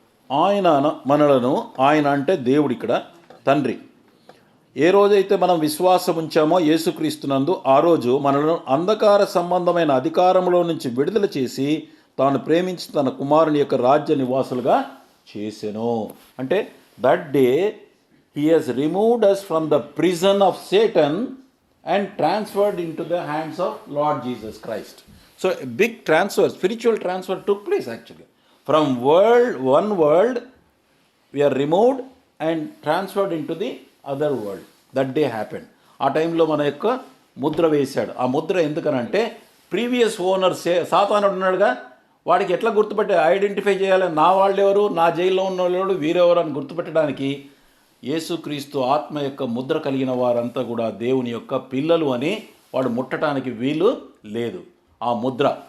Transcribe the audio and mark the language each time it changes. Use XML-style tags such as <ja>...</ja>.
<te>ఆయన మనలను, ఆయన అంటే దేవుడు ఇక్కడ తండ్రి, ఏ రోజైతే మనం విశ్వాసం ఉంచామో యేసుక్రీస్తునందు ఆ రోజు మనలను అంధకార సంబంధమైన అధికారంలో నుంచి విడుదల చేసి తాను ప్రేమించి తన కుమారుని యొక్క రాజ్య నివాసులుగా చేసెను.</te> <en>అంటే that day he has removed us from the prison of Satan and transferred into the hands of Lord Jesus Christ. So big transfer, spiritual transfer took place actually. From one world we are removed and transferred into the other world. That day happened.</en> <te>ఆ టైంలో మన యొక్క ముద్ర వేశాడు. ఆ ముద్ర ఎందుకనంటే previous owner సాతానుడు ఉన్నాడుగా, వాడికి ఎట్లా ఐడెంటిఫై చేయాలి, నా వాళ్ళు ఎవరు, నా జైల్లో ఉన్న వాళ్ళు వీరెవరు అని గుర్తుపెట్టడానికి యేసుక్రీస్తు ఆత్మ యొక్క ముద్ర కలిగిన వారంతా కూడా దేవుని యొక్క పిల్లలు అని వాడు ముట్టడానికి వీలు లేదు ఆ ముద్ర.</te>